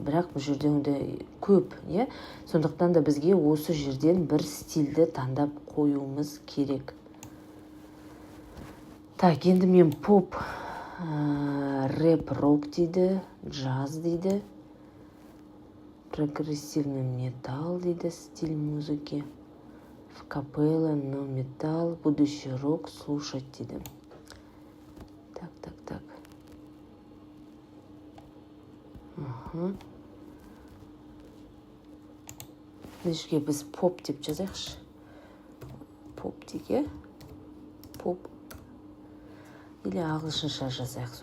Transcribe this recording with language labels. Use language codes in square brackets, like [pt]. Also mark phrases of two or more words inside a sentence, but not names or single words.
[kk] Бірақ бұл жерде ондай көп, Сондықтан да бізге осы жерден бір стильді таңдап қоюымыз керек. Так, енді мен поп, рэп, рок дейді, джаз дейді, [ru] прогрессивный металл [kk] дейді, [ru] стиль музыки, в капелла, но металл, будущий рок, слушать дейді. [kk] Так. Нешке біз поп деп жазайықшы. Поп деге. Поп. Или ағылшынша жазайық.